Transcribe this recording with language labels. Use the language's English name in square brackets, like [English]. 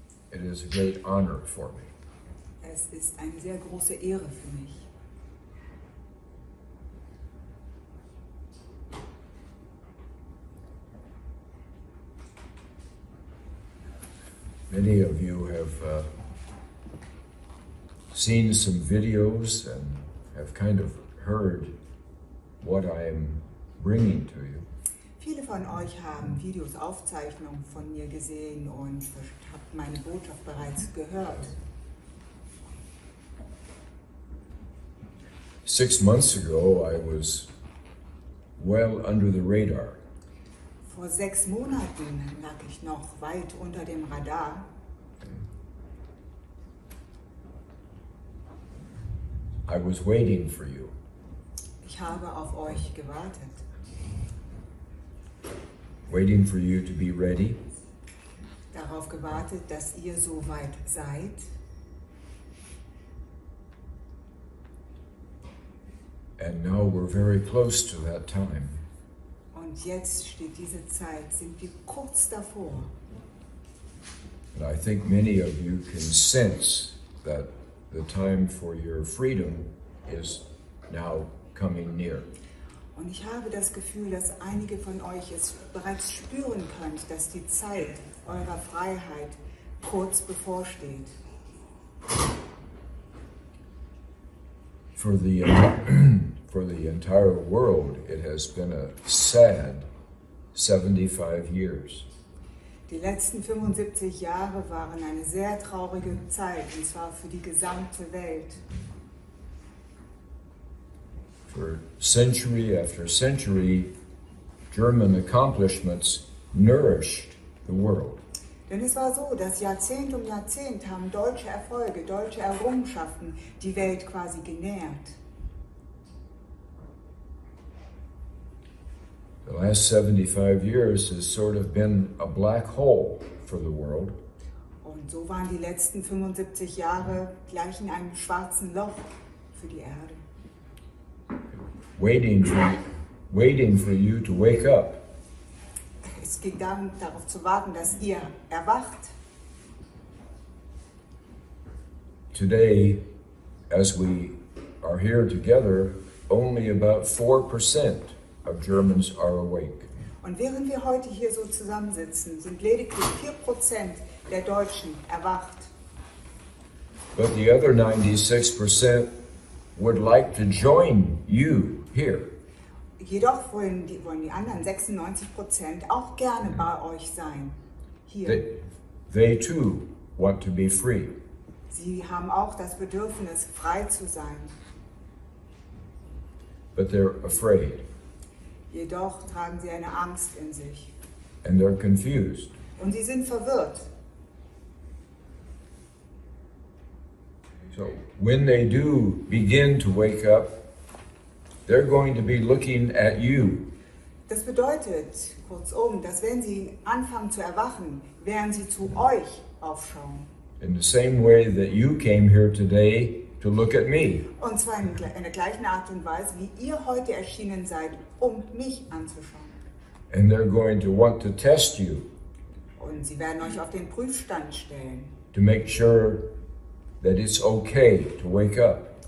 [English] It is a great honor for me. [German] Es ist eine sehr große Ehre für mich. [English] Many of you have seen some videos and have kind of heard what I am bringing to you. [German] Viele von euch haben Videos, Aufzeichnungen von mir gesehen und habt meine Botschaft bereits gehört. [English] 6 months ago, I was well under the radar. [German] Vor 6 Monaten lag ich noch weit unter dem Radar. [English] I was waiting for you. [German] Ich habe auf euch gewartet. [English] Waiting for you to be ready. [German] Darauf gewartet, dass ihr so weit seid. [English] And now we're very close to that time. [German] Und jetzt steht diese Zeit, sind wir kurz davor. [English] And I think many of you can sense that the time for your freedom is now coming near. [German] Und ich habe das Gefühl, dass einige von euch es bereits spüren könnt, dass die Zeit eurer Freiheit kurz bevorsteht. [English] For the entire world, it has been a sad 75 years. [German] Die letzten 75 Jahre waren eine sehr traurige Zeit, und zwar für die gesamte Welt. [English] For century after century, German accomplishments nourished the world. [German] Denn es war so, dass Jahrzehnt um Jahrzehnt haben deutsche Erfolge, deutsche Errungenschaften die Welt quasi genährt. [English] The last 75 years has sort of been a black hole for the world. [German] Und so waren die letzten 75 Jahre gleich in einem schwarzen Loch für die Erde. [English] Waiting for you to wake up. [German] Es ging darum, darauf zu warten, dass ihr erwacht. [English] Today, as we are here together, only about 4% of Germans are awake. [German] Und während wir heute hier so zusammensitzen, sind lediglich 4% der Deutschen erwacht. [English] But the other 96% would like to join you here. [German] Jedoch wollen die anderen 96% auch gerne bei euch sein. Hier. [English] They too want to be free. [German] Sie haben auch das Bedürfnis, frei zu sein. [English] But they're afraid. [German] Jedoch tragen sie eine Angst in sich. [English] And they're confused. [German] Und sie sind verwirrt. [English] So when they do begin to wake up, they're going to be looking at you. [German] Das bedeutet, kurzum, dass wenn sie anfangen zu erwachen, werden sie zu euch aufschauen. [English] In the same way that you came here today to look at me. [German] Und zwar in der gleichen Art und Weise, wie ihr heute erschienen seid, um mich anzuschauen. [English] And they're going to want to test you. [German] Und sie werden euch auf den Prüfstand stellen. [English] To make sure that it's okay to wake up.